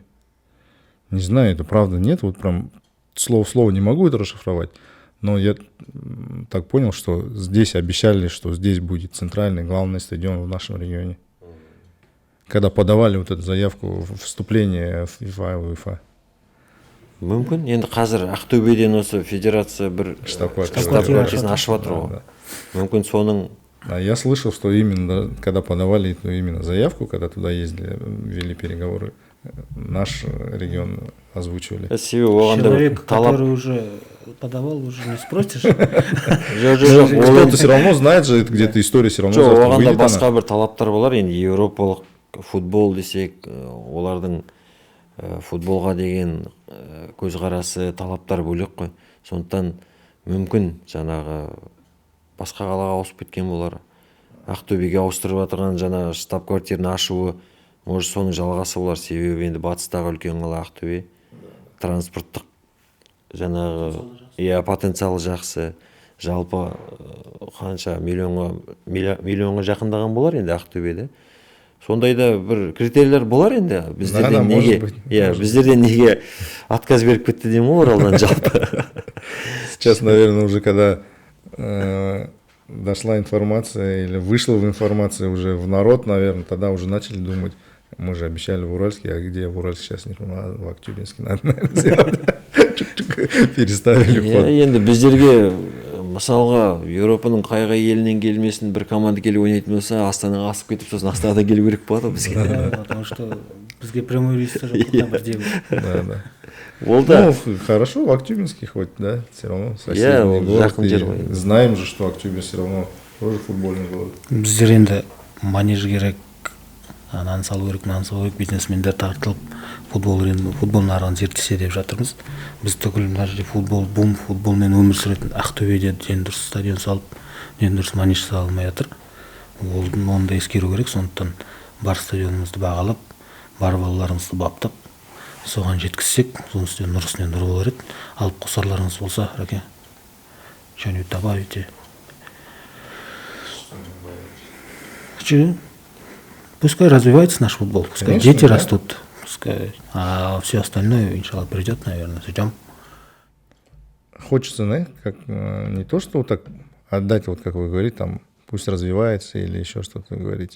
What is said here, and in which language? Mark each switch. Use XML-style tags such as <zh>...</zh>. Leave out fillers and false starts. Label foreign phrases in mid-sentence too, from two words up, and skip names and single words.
<ru>Не знаю, это правда, нет, вот прям слово в слово не могу это расшифровать, но я так понял, что здесь обещали, что здесь будет центральный, главный стадион в нашем регионе. Когда подавали вот эту заявку вступления в FIFA и УЕФА.</ru> <kk>Мүмкін, енді қазір Ақтөбеден осы федерация бір штаб-квартирасын ашып жатыр ғой. Мүмкін соның...</kk> <ru>Я слышал, что именно, когда подавали именно заявку, когда туда ездили, вели переговоры, наш регион озвучивали. Человек, который уже подавал, уже не спросишь. Кто-то все равно знает же, где-то история все равно завтра выйдет.</ru> <kk>Оғанда басқа бір талаптар болар, енді еуропалық футбол десек, олардың футболға деген көзқарасы, талаптар бөлек қой. Сондықтан мүмкін жаңағы басқа қалаға ауысып кеткен болар. Ақтөбеге ауыстырып жатырған жаңа штаб-квартираны ашуы, может соның жалғасы болар. Себебі енді батыстағы үлкен қала Ақтөбе, транспорттық жаңағы потенциалы жақсы. Жалпы қанша миллионға жақындаған болар енді Ақтөбеде. Сондайда бір критерийлер болар енді. Біздерден неге отказ беріп кетті деймін ғой Оралдан жалпы.</kk> <ru>Сейчас, наверное, уже когда дошла информация или вышла в информация уже в народ, наверное, тогда уже начали думать, мы же обещали в Уральске, а где в Уральске сейчас не в Актюбинске надо, наверное, сделать. Переставили ход.</ru> <kk>Енді біздерге мысалға Еуропаның қай елінен келмесін бір команда келіп ойнайтын болса, Астанаға асып кетіп, сосын Астанадан келу керек болады бізге.</kk> <ru>Потому что</ru> <kk>Бізге</kk> <ru>прямой рейста</ru> <kk>жоқ қой, бірден.</kk> <ru>Да.</ru> <kk>Ол да</kk> <ru>Ну, хорошо, в Актюбинске хоть, да, все равно Я соседний город.</ru> <kk>жақын</kk> <ru>И</ru> <kk>жер ғой.</kk> <ru>знаем же, что Актюбинск все равно тоже футбольный город.</ru> <kk>Біздер енді манеж керек, ананы салу керек, мынаны салу керек, бизнесмендер тартылып футбол нарығын зерттесе деп жатырмыз. Біз түгіл мына жерде футболмен өмір сүретін Ақтөбеде дені дұрыс стадион салып, дені дұрыс манеж сала алмай жатыр. Оны да ескеру керек, сондықтан бар стадионымызды бағалап, бар балаларымызды баптап, соған жеткізсек, соның үстіне нұр үстіне нұр болар еді. Алып қосарларыңыз болса,</kk> <ru>Раке, что-нибудь добавите. Пускай развивается наш футбол, пускай Конечно, дети да. растут, пускай, а все остальное, иншаллах, придет, наверное, ждем. Хочется, знаете, как не то, что вот так отдать, вот как вы говорите, там, пусть развивается или еще что-то вы говорите.</ru>